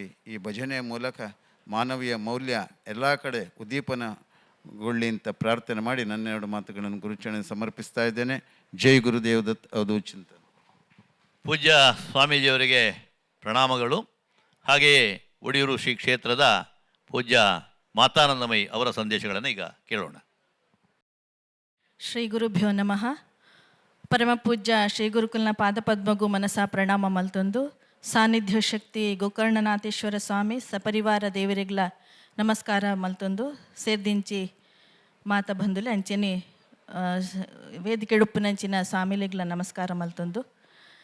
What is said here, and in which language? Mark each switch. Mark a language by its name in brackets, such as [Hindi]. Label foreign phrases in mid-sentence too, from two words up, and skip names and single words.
[Kannada] ಈ ಭಜನೆಯ ಮೂಲಕ ಮಾನವೀಯ ಮೌಲ್ಯ ಎಲ್ಲ ಕಡೆ ಉದ್ದೀಪನಗೊಳ್ಳಿ ಅಂತ ಪ್ರಾರ್ಥನೆ ಮಾಡಿ ನನ್ನೆರಡು ಮಾತುಗಳನ್ನು ಗುರುಚರಣೆ ಸಮರ್ಪಿಸ್ತಾ ಇದ್ದೇನೆ. ಜೈ ಗುರುದೇವ್ ದತ್ ಅವಧೂತ ಚಿಂತನೆ. ಪೂಜ್ಯ ಸ್ವಾಮೀಜಿಯವರಿಗೆ ಪ್ರಣಾಮಗಳು. ಹಾಗೆಯೇ ಒಡಿಯೂರು ಶ್ರೀ ಕ್ಷೇತ್ರದ ಪೂಜ್ಯ ಮಾತಾನಂದಮಯಿ ಅವರ ಸಂದೇಶಗಳನ್ನು ಈಗ ಕೇಳೋಣ. [Sanskrit] ಶ್ರೀ ಗುರುಭ್ಯೋ ನಮಃ. [Tulu] ಪರಮ ಪೂಜ್ಯ ಶ್ರೀ ಗುರುಕುಲ್ನ ಪಾದಪದ್ಮಗೂ ಮನಸಾ ಪ್ರಣಾಮ ಮಲ್ತೊಂದು ಸಾನ್ನಿಧ್ಯ ಶಕ್ತಿ ಗೋಕರ್ಣನಾಥೇಶ್ವರ ಸ್ವಾಮಿ ಸಪರಿವಾರ ದೇವರಿಗ್ಲ ನಮಸ್ಕಾರ ಮಲ್ತೊಂದು ಸೇರ್ದಿಂಚಿ ಮಾತ ಬಂಧುಲೆ ಅಂಚೆನಿ ವೇದಿಕೆ ಉಪ್ಪುನಂಚಿನ ಸ್ವಾಮಿಲಿಗ್ಲ ನಮಸ್ಕಾರ ಮಲ್ತೊಂದು.